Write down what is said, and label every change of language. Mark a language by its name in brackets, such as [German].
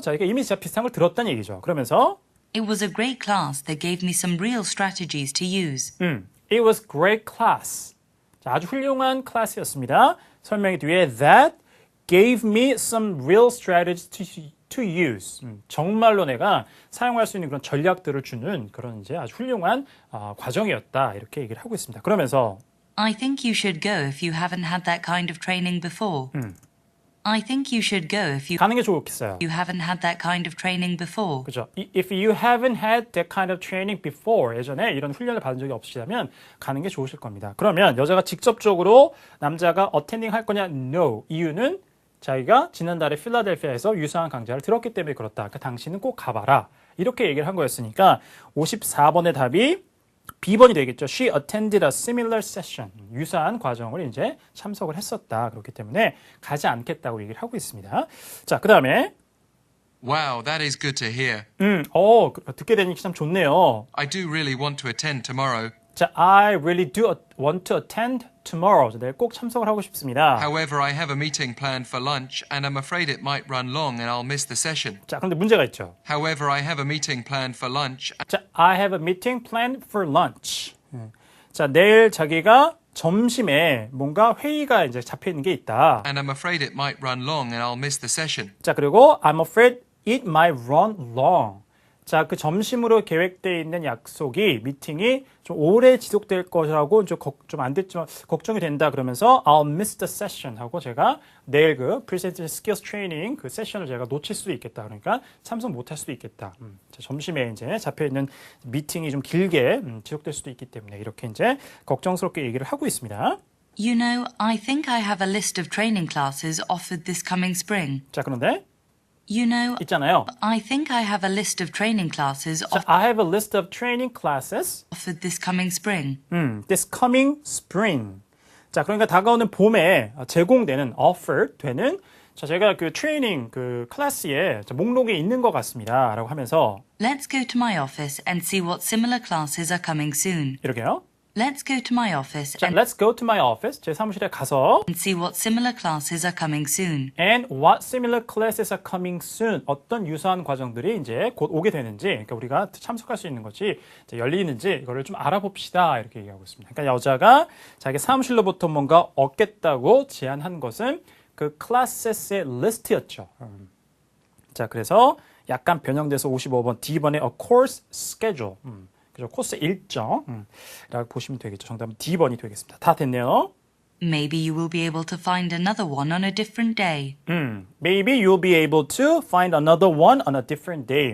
[Korean] 자, 이게 이미 진짜 비슷한 걸 들었다는 얘기죠. 그러면서 [English] It was a great class that gave me some real strategies to use. It was great class. [Korean] 자, 아주 훌륭한 클래스였습니다. 설명의 뒤에 [English] that gave me some real strategies to use. [Korean] 정말로 내가 사용할 수 있는 그런 전략들을 주는 그런 이제 아주 훌륭한 과정이었다. 이렇게 얘기를 하고 있습니다. 그러면서 [English] I think you should go if you haven't had that kind of training before. I think you should go if you [Korean] 가는 게 좋겠어요. [English] haven't had that kind of training before. [Korean] 그죠? [English] If you haven't had that kind of training before, [Korean] 예전에 이런 훈련을 받은 적이 없으시다면 가는 게 좋으실 겁니다. 그러면 여자가 직접적으로 남자가 attending 할 거냐? [English] No. [Korean] 이유는 자기가 지난달에 필라델피아에서 유사한 강좌를 들었기 때문에 그렇다. 그러니까 당신은 꼭 가봐라. 이렇게 얘기를 한 거였으니까 54번의 답이 B번이 되겠죠. [English] She attended a similar session. [Korean] 유사한 과정을 이제 참석을 했었다. 그렇기 때문에 가지 않겠다고 얘기를 하고 있습니다. 자, 그 다음에 [English] Wow, that is good to hear. [Korean] 듣게 되니까 참 좋네요. [English] I do really want to attend tomorrow. 자, I really do want to attend tomorrow. [Korean] 내일 꼭 참석을 하고 싶습니다. [English] However, I have a meeting planned for lunch and I'm afraid it might run long and I'll miss the session. [Korean] 자, 그런데 문제가 있죠. [English] However, I have a meeting planned for lunch. 자, I have a meeting planned for lunch. [Korean] 자, 내일 자기가 점심에 뭔가 회의가 이제 잡혀 있는 게 있다. [English] And I'm afraid it might run long and I'll miss the session. 자, 그리고 I'm afraid it might run long. [Korean] 자, 그 점심으로 계획되어 있는 약속이, 미팅이 좀 오래 지속될 것이라고 좀 안 됐지만 걱정이 된다 그러면서 [English] I'll miss the session [Korean] 하고 제가 내일 그 presentation skills training 그 세션을 제가 놓칠 수도 있겠다. 그러니까 참석 못할 수도 있겠다. 자, 점심에 이제 잡혀 있는 미팅이 좀 길게 지속될 수도 있기 때문에 이렇게 이제 걱정스럽게 얘기를 하고 있습니다. [English] You know, I think I have a list of training classes offered this coming spring. [Korean] 자, 그런데 [English] You know, [Korean] 있잖아요. [English] I think I have a list of training classes 자, I have a list of training classes offered this coming spring. this coming spring. [Korean] 자, 그러니까 다가오는 봄에 제공되는 offer 되는 자, 제가 그 트레이닝 그 클래스에 목록에 있는 것 같습니다라고 하면서 [English] Let's go to my office and see what similar classes are coming soon. [Korean] 이렇게요. [English] Let's go to my office 자, let's go to my office. [Korean] 제 사무실에 가서 [English] and see what similar classes are coming soon. and what similar classes are coming soon. [Korean] 어떤 유사한 과정들이 이제 곧 오게 되는지, 그러니까 우리가 참석할 수 있는 것이 이제 열리는지 이거를 좀 알아봅시다 이렇게 얘기하고 있습니다. 그러니까 여자가 자기 사무실로부터 뭔가 얻겠다고 제안한 것은 그 클래스의 리스트였죠. 자, 그래서 약간 변형돼서 55번 D번의 [English] a course schedule. [Korean] 그죠? 코스 일정. 라고 보시면 되겠죠. 정답은 D번이 되겠습니다. 다 됐네요. [English] Maybe you will be able to find another one on a different day. Maybe you'll be able to find another one on a different day.